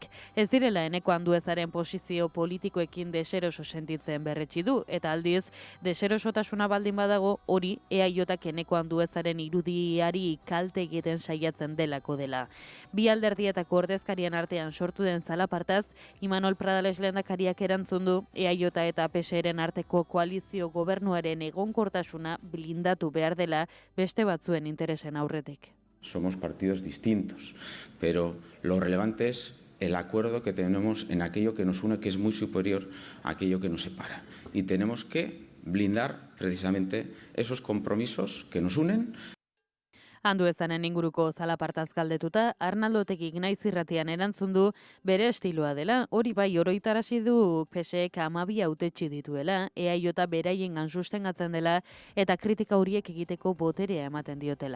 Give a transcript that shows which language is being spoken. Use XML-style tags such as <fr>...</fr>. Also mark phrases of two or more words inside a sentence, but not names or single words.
<eu>Ez direla Eneko Anduezaren posizio politikoekin deseroso sentitzen berretsi du, eta aldiz deserosotasuna baldin badago hori EAJak Eneko Anduezaren irudiari kalte egiten saiatzen delako dela. Bi alderdietako ordezkarien artean sortu den zalapartaz, Imanol Pradales lehendakariak erantzun du EAJ eta PSren arteko koalizio gobernuaren egonkortasuna blindatu behar dela beste batzuen interesen aurretik.</eu> <es>Somos partidos distintos, pero lo relevante es el acuerdo que tenemos en aquello que nos une, que es muy superior a aquello que nos separa. Y tenemos que blindar precisamente esos compromisos que nos unen.</es> <eu>Anduezanen inguruko zalapartaz galdetuta, Arnaldo Otegik Naiz Irratian erantzun du bere estiloa dela, hori bai oroitarazi du PSek 12 hautetsi dituela, EAJ beraiengan sustengatzen dela eta kritika horiek egiteko boterea ematen diotela.</eu>